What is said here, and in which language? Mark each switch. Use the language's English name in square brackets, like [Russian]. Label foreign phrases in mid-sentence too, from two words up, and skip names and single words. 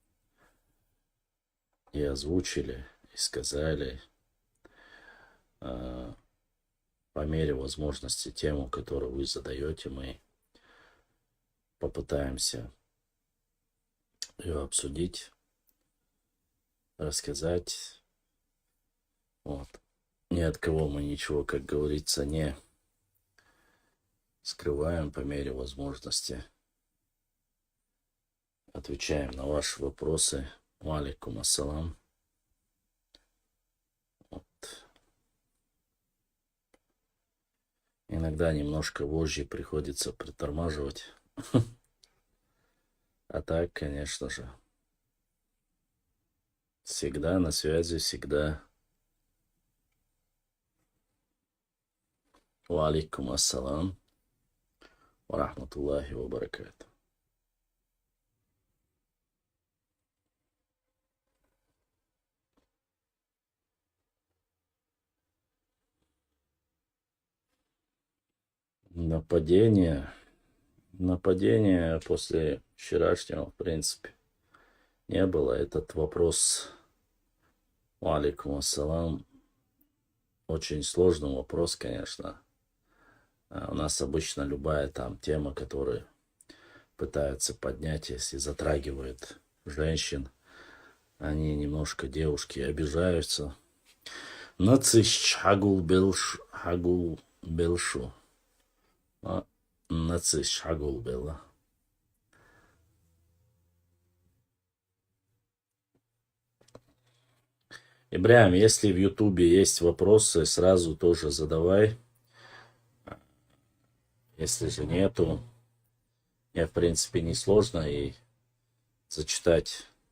[Russian] и озвучили, и сказали по мере возможности тему, которую вы задаете, мы попытаемся ее обсудить, рассказать. Вот. Ни от кого мы ничего, как говорится, не скрываем по мере возможности. Отвечаем на ваши вопросы. [Arabic] وعليكم السلام. [Russian] Вот. Иногда немножко вожжи приходится притормаживать. А так, конечно же, всегда на связи, всегда. [Arabic] وعليكم السلام. ورحمة الله وبركاته. [Russian] Нападения после вчерашнего, в принципе, не было. Этот вопрос, [Arabic] وعليكم السلام, [Russian] очень сложный вопрос, конечно. У нас обычно любая там тема, которую пытаются поднять, если затрагивает женщин, они немножко, девушки, обижаются. Нациш хагул белшу. Нациш хагул бела. Ибрahim, если в Ютубе есть вопросы, сразу тоже задавай. Если же нету, Мне, в принципе, несложно и зачитать.